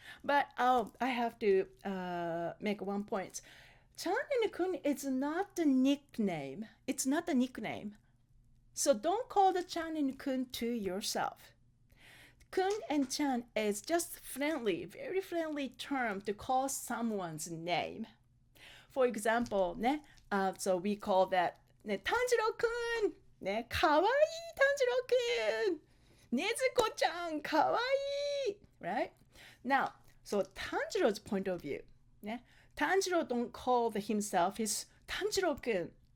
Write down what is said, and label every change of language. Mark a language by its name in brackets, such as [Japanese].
[English] But I have to make one point. Chan and kun is not the nickname. It's not a nickname. So don't call the chan and kun to yourself. Kun and chan is just friendly, very friendly term to call someone's name. For example, so we call that [Japanese] 炭治郎くんね、かわいい炭治郎くんねずこちゃんかわいい [English] right? Now, so Tanjiro's point of view, Tanjiro don't call himself his Tanjiro-kun.